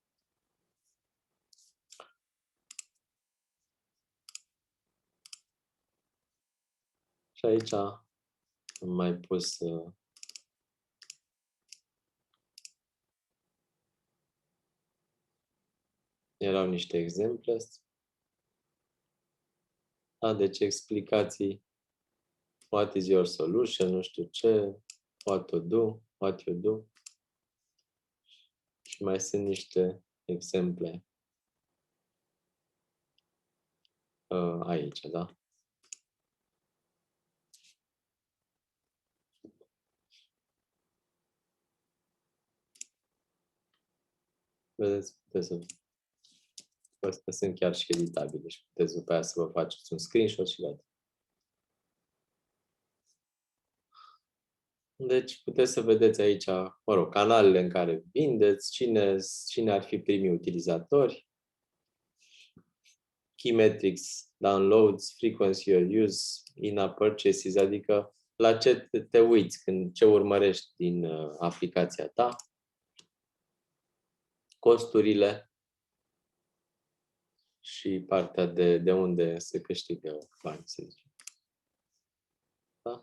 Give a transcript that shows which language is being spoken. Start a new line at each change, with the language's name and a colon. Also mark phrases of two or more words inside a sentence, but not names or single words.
Romanian: Și aici am mai pus erau niște exemple. Deci explicații.
English: What is your solution?
Romanian: Nu știu ce.
English: What to do? What you do?
Romanian: Și mai sunt niște exemple aici, da? Vedeți, astea sunt chiar și editabile și puteți după aia să vă faceți un screenshot și gata. Deci puteți să vedeți aici, mă rog, canalele în care vindeți, cine ar fi primii utilizatori,
English: key metrics, downloads, frequency of use, in-app purchases,
Romanian: adică la ce te uiți, ce urmărești din aplicația ta, costurile și partea de unde se câștigă bani, să zicem. Da?